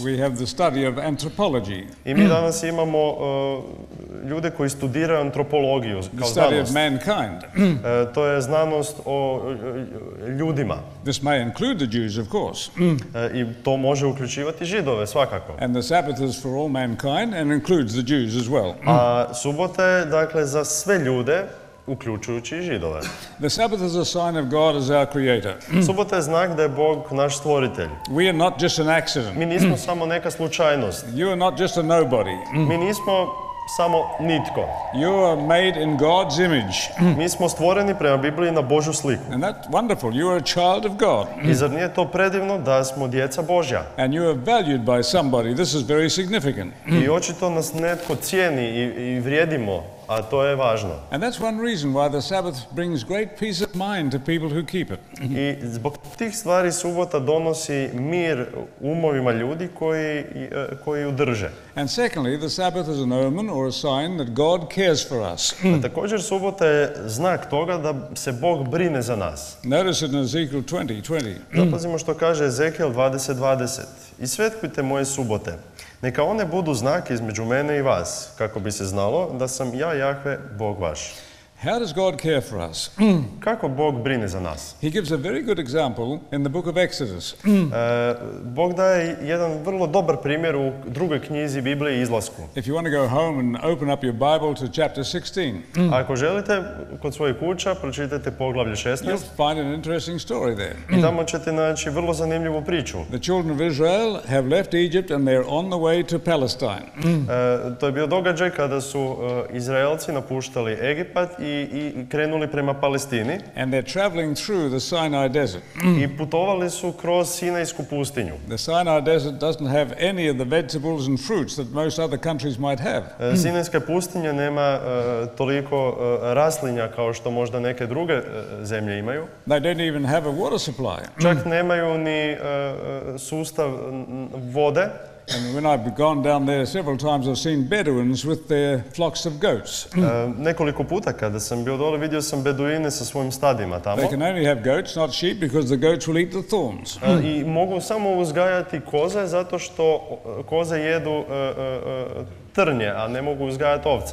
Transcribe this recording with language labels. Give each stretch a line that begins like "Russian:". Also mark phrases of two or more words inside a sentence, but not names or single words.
English: We have the study of anthropology.
Croatian: I mi danas imamo ljude koji studiraju antropologiju
English: The
Croatian: kao
English: study of
Croatian: znanost.
English: mankind.
Croatian: To je znanost o ljudima.
English: This may include the Jews, of course.
Croatian: I to može uključivati Židove, svakako.
English: And the Sabbath is for all mankind and includes the Jews as well.
Croatian: A subota je, dakle, za sve ljude, uključujući i Židove.
English: The Sabbath is a sign of God as our creator.
Croatian: Subota je znak da je Bog naš stvoritelj.
English: We are not just an accident.
Croatian: Mi nismo samo neka slučajnost.
English: You are not just a nobody.
Croatian: Mi nismo samo nitko.
English: You are made in God's image.
Croatian: Mi smo stvoreni prema Bibliji na Božju sliku.
English: And that's wonderful. You are a child of God.
Croatian: I zar nije to predivno da smo djeca Božja?
English: And you are valued by somebody. This is very significant.
Croatian: I očito nas netko cijeni i vrijedimo, a to je važno.
English: And that's one reason why the Sabbath brings great peace of mind to people who keep it.
Croatian: I zbog tih stvari subota donosi mir umovima ljudi koji ju drže.
English: And secondly, the Sabbath is an omen or a sign that God cares for us.
Croatian: A također subota je znak toga da se Bog brine za nas.
English: Notice it in Ezekiel 20:20.
Croatian: Zapazimo što kaže Ezekiel 20:20. I svetkujte moje subote. Neka one budu znak između mene i vas, kako bi se znalo da sam ja Jahve, Bog vaš.
English: How does God care for us?
Croatian: Kako Bog brine za nas?
English: He gives a very good example in the book of Exodus.
Croatian: Bog daje jedan vrlo dobar primjer u drugoj knjizi Biblije, Izlasku.
English: If you want to go home and open up your Bible to chapter 16,
Croatian: Ako želite, kod svojih kuća pročitajte poglavlje 16
English: you'll find an interesting story there.
Croatian: i tamo ćete naći vrlo zanimljivu priču.
English: The children of Israel have left Egypt and they're on the way to Palestine.
Croatian: To je bio događaj kada su Izraelci napuštali Egipat i krenuli prema Palestini.
English: And they're traveling through the Sinai desert.
Croatian: I putovali su kroz Sinajsku pustinju.
English: The Sinai desert doesn't have any of the vegetables and fruits that most other countries might have.
Croatian: Sinajska pustinja nema toliko raslinja kao što možda neke druge zemlje imaju.
English: They don't even have a water supply.
Croatian: Čak nemaju ni sustav vode.
English: And when I've gone down there several times, I've seen Bedouins with their flocks of goats.
Croatian: Nekoliko puta kada sam bio dole vidio sam beduine sa svojim stadima tamo.
English: They can only have goats, not sheep, because the goats will eat the thorns.
Croatian: I mogu samo uzgajati koze zato što koze jedu trnje, a ne mogu uzgajati ovce.